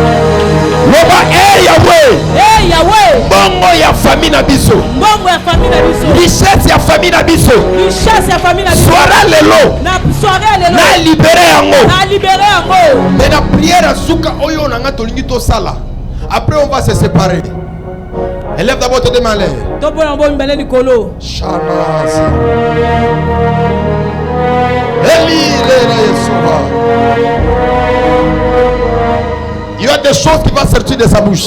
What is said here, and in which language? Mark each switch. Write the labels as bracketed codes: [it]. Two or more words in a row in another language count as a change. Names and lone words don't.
[ln] Yahweh, bongo ya famille na biso, richesse ya famille na biso, soirée lelo, na libéré yango, [fr] mais la prière [ln] suka oyo na nga tolingi to sala. [fr] Après on va se séparer. Élève d'abord tes deux mains l'air. Shanazi. Il y a des choses qui vont sortir de sa bouche.